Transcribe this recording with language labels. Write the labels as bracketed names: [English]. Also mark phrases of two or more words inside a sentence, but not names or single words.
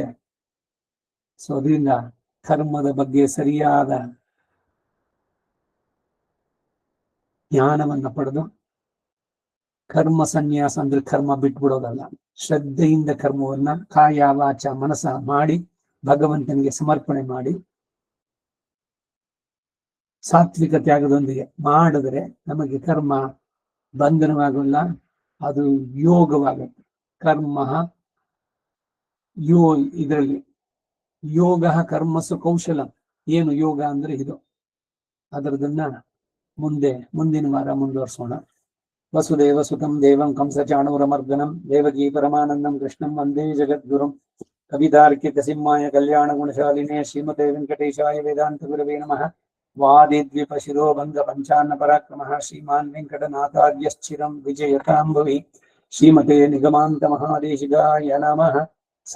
[Kannada] ಸೊ ಅದರಿಂದ ಕರ್ಮದ ಬಗ್ಗೆ ಸರಿಯಾದ ಜ್ಞಾನವನ್ನ ಪಡೆದು ಕರ್ಮ ಸನ್ಯಾಸ ಅಂದ್ರೆ ಕರ್ಮ ಬಿಟ್ಬಿಡೋದಲ್ಲ, ಶ್ರದ್ಧೆಯಿಂದ ಕರ್ಮವನ್ನ ಕಾಯ ವಾಚ ಮನಸ ಮಾಡಿ ಭಗವಂತನಿಗೆ ಸಮರ್ಪಣೆ ಮಾಡಿ ಸಾತ್ವಿಕ ತ್ಯಾಗದೊಂದಿಗೆ ಮಾಡಿದ್ರೆ ನಮಗೆ ಕರ್ಮ ಬಂಧನವಾಗಲ್ಲ, ಅದು ಯೋಗವಾಗುತ್ತೆ. ಕರ್ಮ ಇದರಲ್ಲಿ [Sanskrit] ಯೋಗ ಕರ್ಮಸು ಕೌಶಲ. [Kannada] ಏನು ಯೋಗ ಅಂದ್ರೆ ಇದು. ಅದರದನ್ನ ಮುಂದಿನ ವಾರ ಮುಂದುವರ್ಸೋಣ. [Sanskrit] ವಸುದೇವ ಸುತಂ ದೇವಂ ಕಂಸ ಚಾಣೂರಮರ್ದನಂ ದೇವಕೀ ಪರಮಾನಂದಂ ಕೃಷ್ಣಂ ವಂದೇ ಜಗದ್ಗುರುಂ. ಕವಿತಾರ್ಕಿಕ ಸಿಂಹಾಯ ಕಲ್ಯಾಣ ಗುಣಶಾಲಿನೇ ಶ್ರೀಮತೆ ವೆಂಕಟೇಶಾಯ ವೇದಾಂತ ಗುರವೇ ನಮಃ. ವಾದಿದ್ವಿಪ ಶಿರೋಭಂಗ ಪಂಚಾನ್ನ ಪರಾಕ್ರಮಃ ಶ್ರೀಮಾನ್ ವೆಂಕಟನಾಥಾರ್ಯಶ್ಚಿರಂ ವಿಜಯತಾಂಭವಿ. ಶ್ರೀಮತೆ ನಿಗಮಾಂತ ಮಹಾದೇಶಿಗಾಯ ನಮಃ.